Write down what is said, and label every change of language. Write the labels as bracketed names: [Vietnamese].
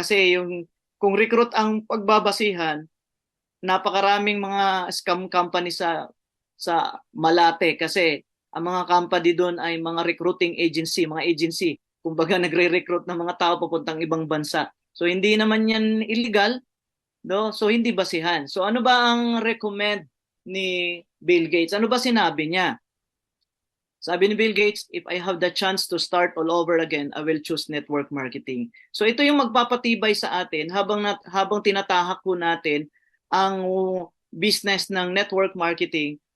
[Filipino] Kasi kung recruit ang pagbabasihan, napakaraming mga scam company sa Malate kasi ang mga company doon ay mga recruiting agency, mga agency. Kumbaga nagre-recruit ng mga tao papuntang ibang bansa. So hindi naman yan illegal, no? So hindi basihan. So ano ba ang recommend ni Bill Gates? Ano ba sinabi niya? Sabi ni Bill Gates, [English] if I have the chance to start all over again, I will choose network marketing. [Filipino] So ito yung magpapatibay sa atin habang tinatahak po natin ang business ng network marketing.